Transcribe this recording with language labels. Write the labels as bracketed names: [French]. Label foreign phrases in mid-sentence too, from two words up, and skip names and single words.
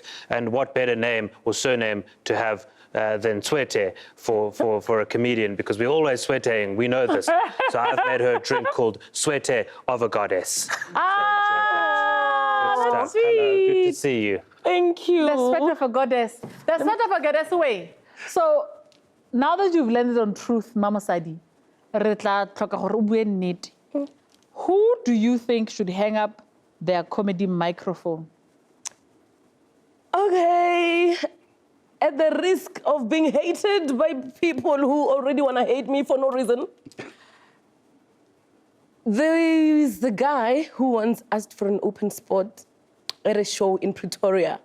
[English] And what better name or surname to have than Swete for a comedian, because we're always sweating. We know this. So I've made her a drink called Swete of a Goddess. That's Hello, good to sweet. see you. Thank you. The sweat of a goddess. The sweat of a goddess away. So now that you've landed on truth, [Tswana] Mama Sadi, re tla tlhoka gore o bue nnete. [English] Who do you think should hang up their comedy microphone? Okay, at the risk of being hated by people who already want to hate me for no reason, there is the guy who once asked for an open spot at a show in Pretoria.